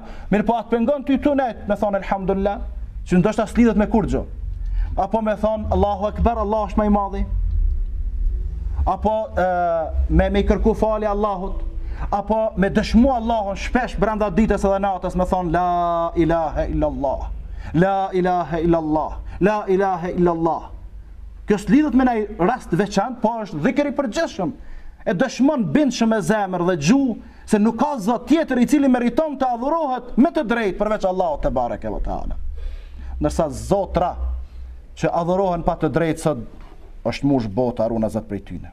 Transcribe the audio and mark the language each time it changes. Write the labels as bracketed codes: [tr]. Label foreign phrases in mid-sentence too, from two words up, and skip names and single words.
[sq] Mirë, po atë pengon ty tunet me thonë elhamdulillah, që ndoshta s'lidhet me kurrë. Apo me thonë [ar] الله أكبر, [sq] Allah është më i madhi. Apo me i kërku falje Allahut. Apo me dëshmu Allahun shpesh brenda ditës edhe natës me thonë [ar] لا إله إلا الله. لا إله إلا الله. لا إله إلا الله. [sq] Kjo s'lidhet me një rast veçantë, po është dhikr i përgjithshëm. E dëshmon bindshëm me zemër dhe gjuhë se nuk ka zot tjetër i cili meriton të adhurohet me të drejtë përveç Allahut [ar] تبارك وتعالى. [sq] Ndërsa zotra që adhurohen pa të drejtë sot është mush bota runa zot prej tyne.